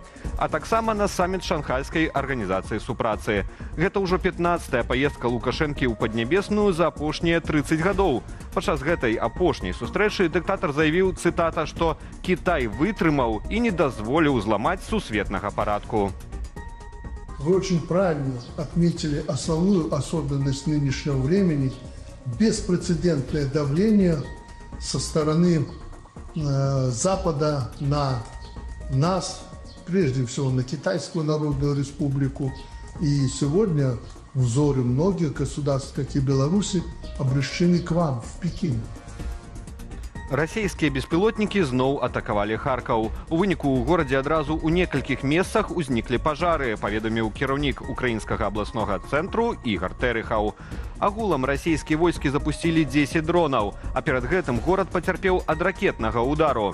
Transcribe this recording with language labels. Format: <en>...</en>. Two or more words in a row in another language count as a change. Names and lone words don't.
<be>А таксама на саміт Шанхайскай арганізацыі супрацы. Гэта ўжо 15-я паездка Лукашэнкі ў Паднябесную за апошнія 30 гадоў. Падчас гэтай апошняй сустрэчы дыктатар заявіў, цытата, што «Кітай вытрымаў і не дазволіў зламаць сусветнага парадку».</be> <ru>Вы очень правильно отметили основную особенность нынешнего времени – беспрецедентное давление со стороны Запада на нас, прежде всего на Китайскую Народную Республику. И сегодня взоры многих государств, как и Беларуси, обращены к вам, в Пекин.</ru> <be>Расійскія беспілотнікі зноў атакавалі Харкаў. У выніку ў горадзе адразу ў некалькіх месцах узніклі пажары, паведаміў кіраўнік украінскага абласнога цэнтру Ігар Тэрыхаў. Агулам расійскія войскі запусцілі 10 дронаў, а перад гэтым горад пацярпеў ад ракетнага ўдару.</be>